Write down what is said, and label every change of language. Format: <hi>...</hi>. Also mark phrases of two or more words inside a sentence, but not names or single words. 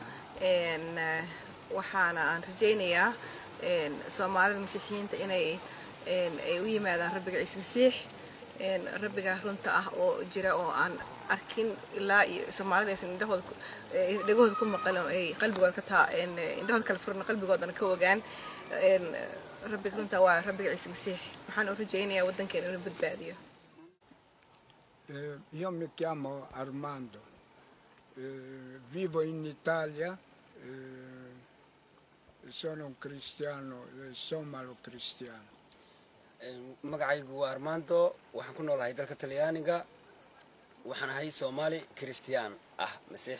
<so>waxaana aan rajaynayaa Soomaalida Masiixiyiinta inay ay u yimaadaan Rabbiga Ciise Masiix rabbiga runta ah oo jira oo aan arkin ilaa iyo Soomaalida aysan indhahooda ku maqan ay qalbigooda ka taa indhahooda kala furan qalbigoodana ka ogaan rabbiga runta waa Rabbiga Ciise Masiix waxaan u rajaynayaa waddankeena inuu badbaadiyo</so> <it>Io mi chiamo Armando vivo in Italia sono un cristiano somalo cristiano</it> <so>magacaygu waa Armando waxaan ku noolahay dalka Talyaaniga waxaan ahay Soomaali Kiristiyaan ah Masiixi</so>